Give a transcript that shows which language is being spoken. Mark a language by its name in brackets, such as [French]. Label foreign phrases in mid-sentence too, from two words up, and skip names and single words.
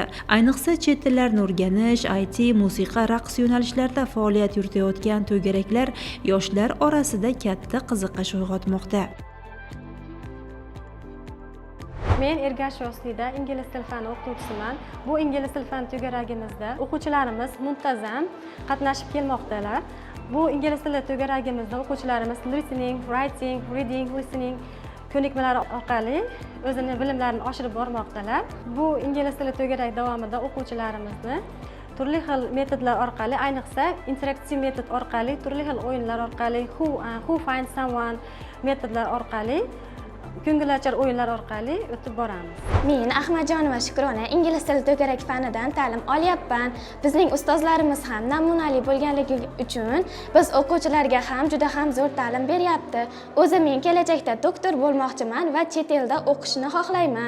[Uzbek] Ayniqsa chet tillarini o'rganish, IT, musiqa, raqs yo'nalishlarida faoliyat yuritayotgan to'garaklar yoshlar orasida katta qiziqish uyg'otmoqda. Men Ergash Yoslida ingliz tili fani o'qituvchisiman. Bu ingliz tili fani to'garagimizda o'quvchilarimiz muntazam qatnashib kelmoqdalar. Bu ingliz tili to'garagimizda o'quvchilarimiz [English] listening, writing, reading, listening [Uzbek] ko'nikmalari orqali o'zini bilimlarini oshirib bormoqdalar. Bu ingliz tili to'garak davomida o'quvchilarimizni turli xil metodlar orqali, ayniqsa interaktiv metod orqali, turli xil o'yinlar orqali, [English] who find someone [Uzbek] metodlar orqali, ko'ngilochar o'yinlar orqali o'tib boramiz. Men Ahmadjonova Shukrona ingliz tili to'garak fanidan ta'lim olyapman. Bizning ustozlarimiz ham namunali bo'lganligi uchun biz o'quvchilarga ham juda ham zo'r ta'lim beryapti. O'zim men kelajakda doktor bo'lmoqchiman va chet elda o'qishni xohlayman.